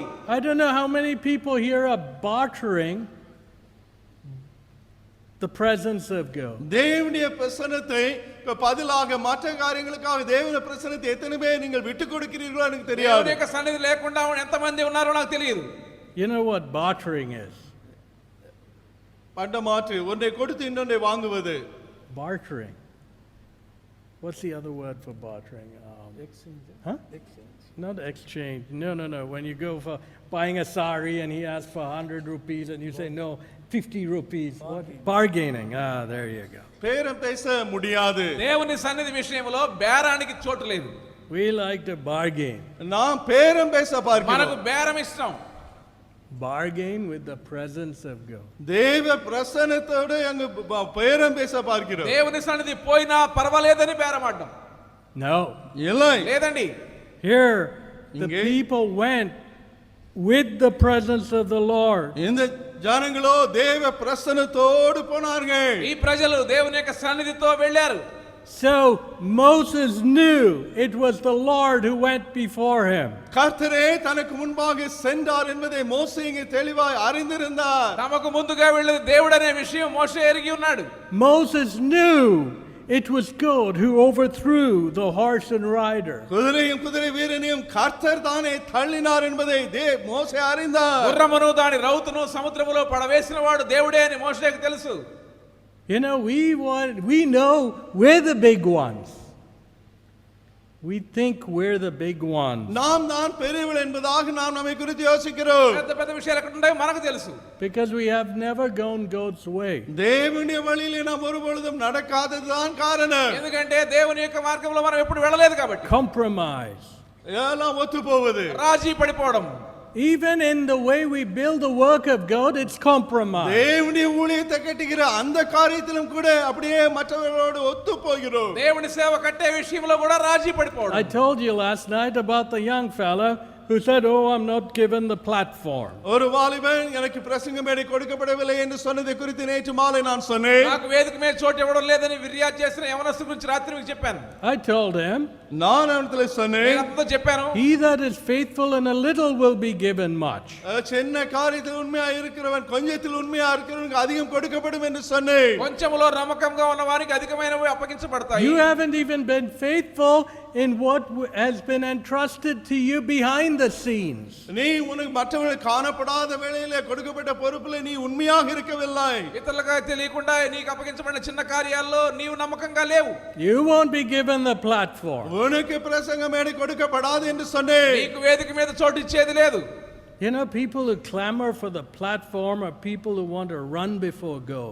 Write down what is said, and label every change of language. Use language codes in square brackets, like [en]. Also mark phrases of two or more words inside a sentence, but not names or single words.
[en] I don't know how many people here are bartering the presence of God. [ta] தேவனுடைய பிரசன்னத்தை பதிலாக மற்ற காரியங்களுக்காக தேவனுடைய பிரசன்னத்தை எத்தனை பேர் நீங்கள் விட்டு கொடுக்கிறீர்களோ எனக்கு [te] దేవుని [ta] தெரியாது. [te] యొక్క సన్నిధి లేకుండా ఎంతమంది ఉన్నారో నాకు తెలియదు. [en] You know what bartering is? [ta] பண்டமாற்று, ஒன்றை கொடுத்து இன்னொன்றை வாங்குவது. [en] Bartering. What's the other word for bartering? Exchange. Huh? Exchange. Not exchange. No. When you go for buying a sari and he asks for 100 rupees and you say no, 50 rupees. What? Bargaining. There you go. [ta] பேரம் பேச முடியாது. [te] దేవుని సన్నిధి విషయంలో బేరానికి చోటు లేదు. [en] We like to bargain. [ta] நாம் பேரம் பேச [te] మనకు [ta] பார்க்கிறோம். [te] బేరం ఇష్టం. [en] Bargain with the presence of God. [ta] தேவ பிரசன்னத்தோடு அங்கு பேரம் பேச பார்க்கிறோம். [te] దేవుని సన్నిధి పోయినా పర్వాలేదని బేరమాడడం [en] No. [ta] இல்லை. [te] లేదండి. [en] Here, the [ta] Inge- [en] people went with the presence of the Lord. [ta] இந்த ஜனங்களோ தேவ பிரசன்னத்தோடு போனார்கள். [te] ఈ ప్రజలు దేవుని యొక్క సన్నిధితో వెళ్ళారు. [en] So Moses knew it was the Lord who went before him. [ta] கர்த்தரே தனக்கு முன்பாக சென்றார் என்பதை மோசே இங்கே தெளிவாய் அறிந்திருந்தார். [te] తమకు ముందుగా వెళ్ళేది దేవుడు అనే విషయం మోషే ఎరిగి ఉన్నాడు. [en] Moses knew it was God who overthrew the horse and rider. [ta] குதிரையும் குதிரை வீரனையும் கர்த்தர் தானே தள்ளினார் என்பதை மோசே அறிந்தார். [te] గుర్రమును దాని రౌతును సముద్రములో పడవేసిన వాడు దేవుడే అని మోషేకు తెలుసు. [en] You know, we know we're the big ones. We think we're the big ones [ta] நாம் தான் பெரியவள் என்பதாக நாம் நம்மை குறித்து யோசிக்கிறோம். [te] పెద్ద పెద్ద విషయాలు ఎక్కడ ఉంటాయో మనకు తెలుసు. [en] because we have never gone God's way. [ta] தேவனுடைய வழியிலே நாம் ஒருபொழுதும் நடக்காததுதான் காரணம். [te] ఎందుకంటే దేవుని యొక్క మార్గంలో మనం ఎప్పుడు వెళ్ళలేదు కాబట్టి. [en] Compromise. [ta] எல்லாம் ஒத்து போவது. [te] రాజీ పడిపోవడం. [en] Even in the way we build the work of God, it's compromise. [ta] தேவனுடைய ஊழியத்தை கட்டுகிற அந்த காரியத்திலும் கூட அப்படியே மற்றவர்களோடு ஒத்து போகிறோம். [te] దేవుని సేవ కట్టే విషయంలో కూడా రాజీ పడిపోవడం. [en] I told you last night about the young fella who said, oh, I'm not given the platform. [ta] ஒரு வாலிபன் எனக்கு பிரசங்க மேடை கொடுக்கப்படவில்லை என்று சொன்னதை குறித்து நேற்று மாலை நான் சொன்னேன். [te] నాకు వేదిక మీద చోటు ఇవ్వడం లేదని ఫిర్యాదు చేసిన యవనస్తు గురించి రాత్రి మీకు చెప్పాను. [en] I told him, [ta] நான் அவனிடத்தில் [te] నేను [ta] சொன்னேன், [te] అంతా చెప్పాను. [en] he that is faithful in a little will be given much. [ta] சின்ன காரியத்தில் உண்மையா இருக்கிறவன் கொஞ்சத்தில் உண்மையா இருக்கிறவனுக்கு அதிகம் கொடுக்கப்படும் என்று சொன்னேன். [te] కొంచెంలో నమ్మకంగా ఉన్న వారికి అధికమైనవి అప్పగించబడతాయి. [en] You haven't even been faithful in what has been entrusted to you behind the scenes. [ta] நீ உனக்கு மற்றவர்கள் காணப்படாத வேளையிலே கொடுக்கப்பட்ட பொறுப்பிலே நீ உண்மையாக இருக்கவில்லை. [te] ఇతరులకు తెలియకుండా నీకు అప్పగించబడిన చిన్న కార్యాల్లో నీవు నమ్మకంగా లేవు. [en] You won't be given the platform. [ta] உனக்கு பிரசங்க மேடை கொடுக்கப்படாது என்று சொன்னேன். [te] నీకు వేదిక మీద చోటు ఇచ్చేది లేదు. [en] You know, people who clamor for the platform are people who want to run before God.